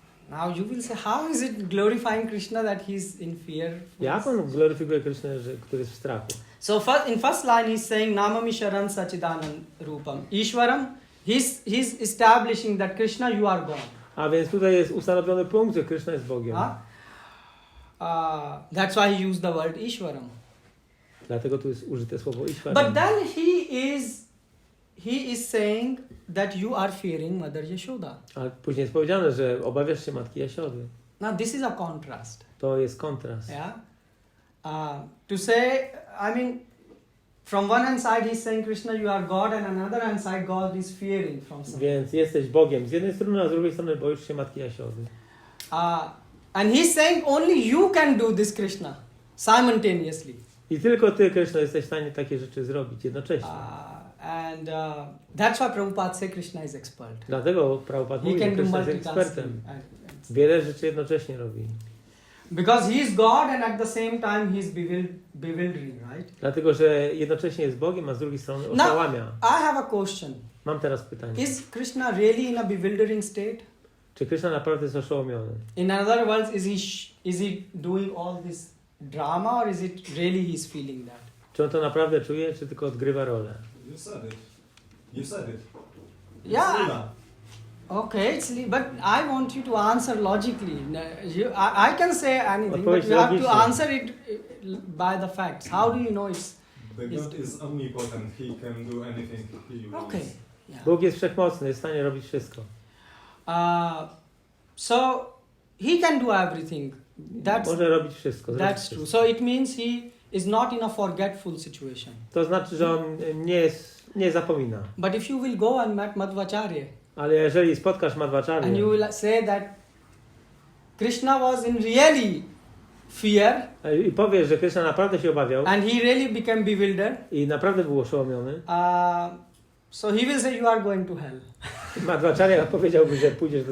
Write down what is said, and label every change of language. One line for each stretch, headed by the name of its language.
English: Now you will say, how is it glorifying Krishna that he's in fear?
Polish: Jak on gloryfikuje Krysznę, który jest w strachu?
English: So in first line he's saying
Sanskrit: Namami Sharan Sachidanand Rupam.
English: Ishwaram, he's establishing that Krishna, you are God.
Polish: A więc tutaj jest ustanowiony punkt, że Krishna jest Bogiem.
English: That's why he used the word Ishwaram.
Polish: Dlatego tu jest użyte słowo Ishwaram.
English: But then he is saying that you are fearing Mother Yashoda.
Polish: Ale później jest powiedziane, że obawiasz się Matki Jasiody.
English: Now this is a contrast.
Polish: To jest kontrast.
English: Yeah. To say, I mean, from one hand side he's saying Krishna, you are God, and another hand side God is fearing from something.
Polish: Więc jesteś Bogiem z jednej strony, a z drugiej strony boisz się Matki Jasiody.
English: And he's saying only you can do this Krishna simultaneously.
Polish: I tylko ty, Krishna, jesteś w stanie takie rzeczy zrobić jednocześnie.
English: And that's why Prabhupada say Krishna is expert.
Polish: Dlatego Prabhupada mówi, że Krishna jest ekspertem. Wiele rzeczy jednocześnie robi.
English: Because he is God and at the same time he is bewildering, right?
Polish: Dlatego, że jednocześnie jest Bogiem, a z drugiej strony oszałamia.
English: I have a question.
Polish: Mam teraz pytanie.
English: Is Krishna really in a bewildering state?
Polish: Czy Krishna naprawdę jest oszołomiony?
English: In other words, is he doing all this drama, or is it really he's feeling that?
Polish: Czy on to naprawdę czuje, czy tylko odgrywa rolę?
English: You said it. You said it. Yeah. Lila. Okay, but I want you to answer logically. I can say anything, but you have to answer it by the facts. How do you know it's... The God is omnipotent. He can do anything he wants. Okay. Yeah.
Polish: Bóg jest wszechmocny, jest w stanie robić wszystko.
English: So he can do everything.
Polish: Może robić wszystko.
English: That's true. So it means he is not in a forgetful situation.
Polish: To znaczy, że on nie zapomina.
English: But if you will go and meet Madhvacharya,
Polish: ale jeżeli spotkasz Madhvacharya
English: and you will say that Krishna was in really fear,
Polish: i powiesz, że Krishna naprawdę się obawiał,
English: and he really became bewildered,
Polish: i naprawdę był oszołomiony,
English: so he will say you are going to hell.
Polish: Madhvacharya powiedziałby, że pójdziesz do